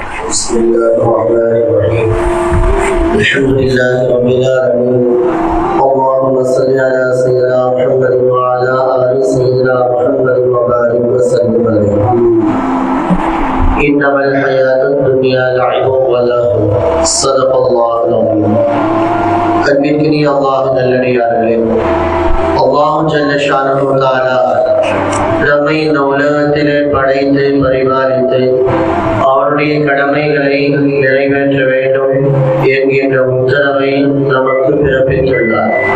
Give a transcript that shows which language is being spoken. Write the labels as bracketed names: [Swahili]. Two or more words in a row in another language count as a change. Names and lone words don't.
[Arabic] بسم الله الرحمن الرحيم الحمد لله رب العالمين اللهم صل على سيدنا محمد وعلى آل سيدنا محمد وبارك وسلم عليه إنما الحياة الدنيا لعب ولهو صدق الله العظيم [Tamil] அன்பிற்கினிய அல்லாஹ் நல்லடியார்களே, [Arabic] الله جل شأنه وتعالى [Tamil] நம்மை இந்த உலகத்திலே படைத்து பரிபாலித்து அவருடைய கடமைகளை நிறைவேற்ற வேண்டும் என்கின்ற உத்தரவை நமக்கு பிறப்பித்துள்ளார்.